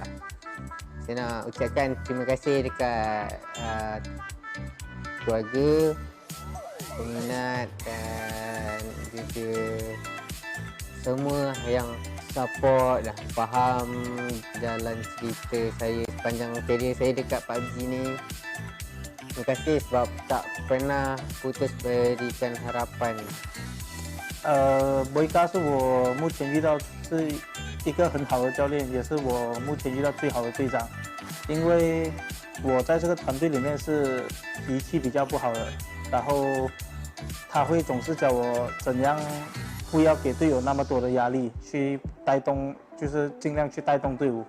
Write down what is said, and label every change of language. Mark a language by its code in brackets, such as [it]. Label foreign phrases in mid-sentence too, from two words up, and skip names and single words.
[ms] Saya nak ucapkan terima kasih dekat keluarga, peminat dan juga semua yang support dan faham jalan cerita saya sepanjang kerjaya saya dekat PUBG ni. Terima kasih sebab tak pernah putus berikan harapan. [zh] 博伊嘎是我目前遇到是一个很好的教练，也是我目前遇到最好的队长。因为我在这个团队里面是脾气比较不好的，然后他会总是教我怎样不要给队友那么多的压力，去带动，就是尽量去带动队伍。